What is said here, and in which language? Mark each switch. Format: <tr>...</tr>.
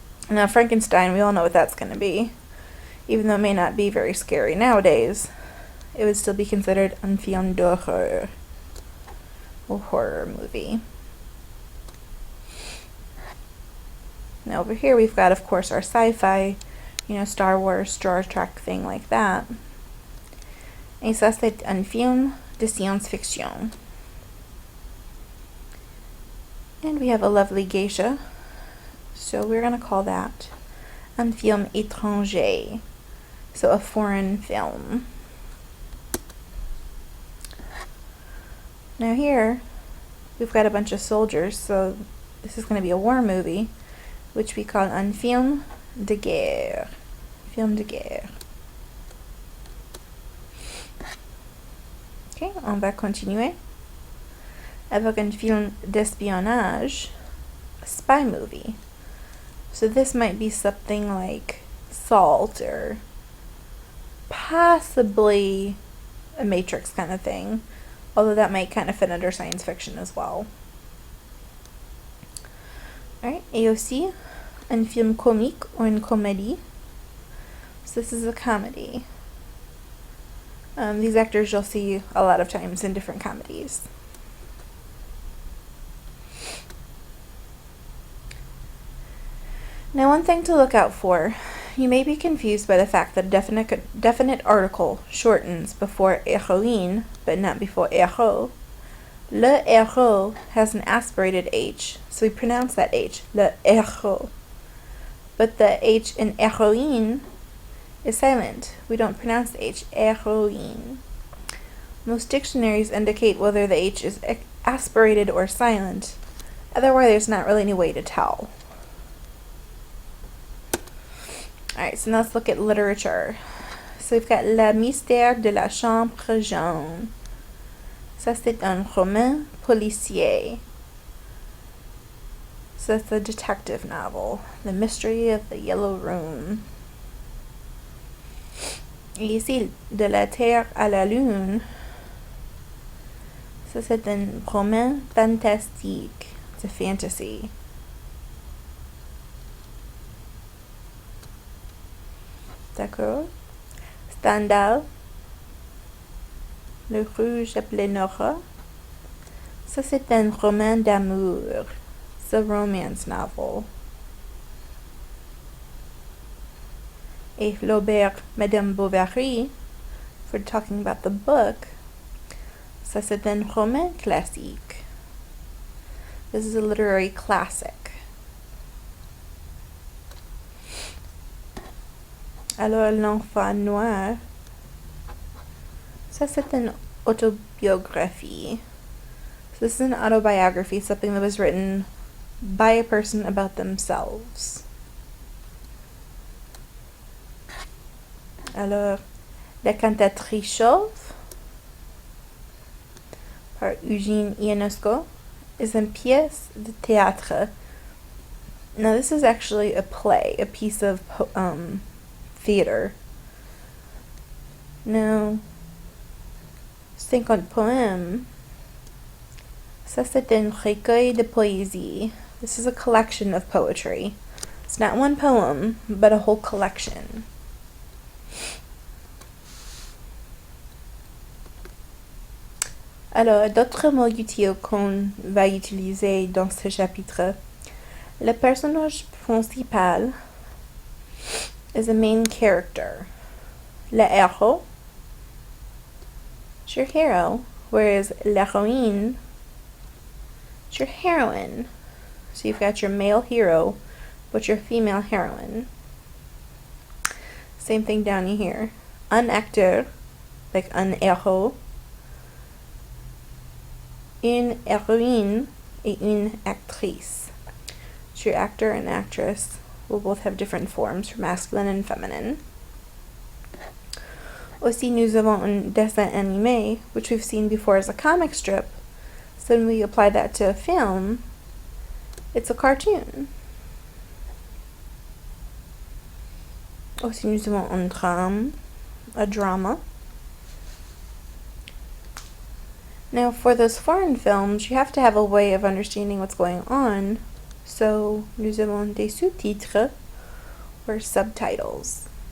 <en>Now Frankenstein, we all know what that's going to be. Even though it may not be very scary nowadays, it would still be considered</en> <fr>un film d'horreur,</fr> <en>a horror movie. Now over here we've got, of course, our sci-fi, Star Wars, Star Trek, thing like that.</en> <fr>Et ça c'est un film de science-fiction.</fr> <en>And we have a lovely geisha, so we're going to call that</en> <fr>un film étranger,</fr> <en>so a foreign film. Now here, we've got a bunch of soldiers, so this is going to be a war movie, which we call</en> <fr>un film de guerre. Film de guerre. Ok, on va continuer avec un film d'espionnage,</fr> <en>a spy movie. So this might be something like Salt, or possibly a Matrix kind of thing, although that might kind of fit under science fiction as well.</en> <fr>Alright, et aussi un film comique or une comédie.</fr> <en>So this is a comedy. These actors you'll see a lot of times in different comedies. Now one thing to look out for, you may be confused by the fact that a definite article shortens before héroïne, but not before héros. Le héros has an aspirated H, so we pronounce that H, le héros. But the H in héroïne is silent. We don't pronounce the H, héroïne. Most dictionaries indicate whether the H is aspirated or silent. Otherwise, there's not really any way to tell. Alright, so now let's look at literature. So we've got Le Mystère de la Chambre Jaune.</en> <fr>Ça, c'est un roman policier.</fr> <en>So that's a detective novel. The Mystery of the Yellow Room.</en> <fr>Et ici, De la Terre à la Lune. Ça, c'est un roman fantastique.</fr> <en>It's a fantasy.</en> <fr>D'accord. Stendhal, Le Rouge appelé Nora. Ça, c'est un roman d'amour.</fr> <en>It's a romance novel.</en> <fr>Et Flaubert, Madame Bovary,</fr> <en>if we're talking about the book,</en> <fr>ça, c'est un roman classique.</fr> <en>This is a literary classic.</en> <fr>Alors, L'Enfant Noir, Ça, c'est une autobiographie.</fr> <en>So this is an autobiography, something that was written by a person about themselves.</en> <fr>Alors, La cantatrice chauve par Eugene Ionesco is une pièce de théâtre.</fr> <en>Now this is actually a play, a piece of theater. Now, 50 poèmes.</en> <fr>Ça, c'est un recueil de poésie.</fr> <en>This is a collection of poetry. It's not one poem, but a whole collection.</en> <fr>Alors, d'autres mots utiles qu'on va utiliser dans ce chapitre. Le personnage principal</fr> <en>is a main character. Le héros is your hero, whereas l'héroïne is your heroine. So you've got your male hero, but your female heroine. Same thing down here.</en> <fr>Un acteur,</fr> <en>like</en> <fr>un héros. Une héroïne et une actrice.</fr> <en>So your actor and actress will both have different forms for masculine and feminine.</en> <fr>Aussi, nous avons un dessin animé,</fr> <en>which we've seen before as a comic strip. So when we apply that to a film, it's a cartoon.</en> <fr>Aussi, nous avons un drame,</fr> <en>a drama. Now, for those foreign films, you have to have a way of understanding what's going on.</en> <fr>So, nous avons des sous-titres,</fr> <en>or subtitles.</en>